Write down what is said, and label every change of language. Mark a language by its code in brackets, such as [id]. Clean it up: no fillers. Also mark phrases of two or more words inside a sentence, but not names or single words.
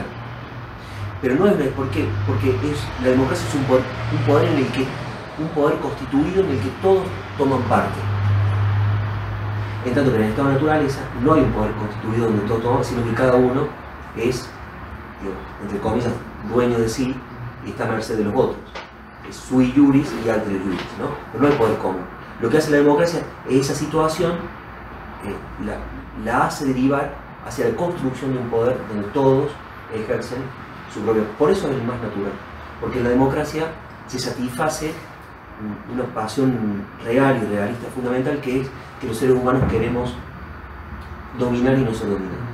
[es] Pero no es porque la democracia es un poder constituido en el que todos toman parte. En tanto que en el estado de naturaleza no hay un poder constituido donde todos toman, sino que cada uno es, entre comillas, dueño de sí y está a merced de los otros. [la] Es sui juris y alter juris, [es] ¿no? Pero no hay poder común. Lo que hace la democracia es esa situación, la hace derivar hacia la construcción de un poder donde todos ejercen su propio. Por eso es el más natural, porque en la democracia se satisface una pasión real y realista fundamental, que es que los seres humanos queremos dominar y no ser dominados.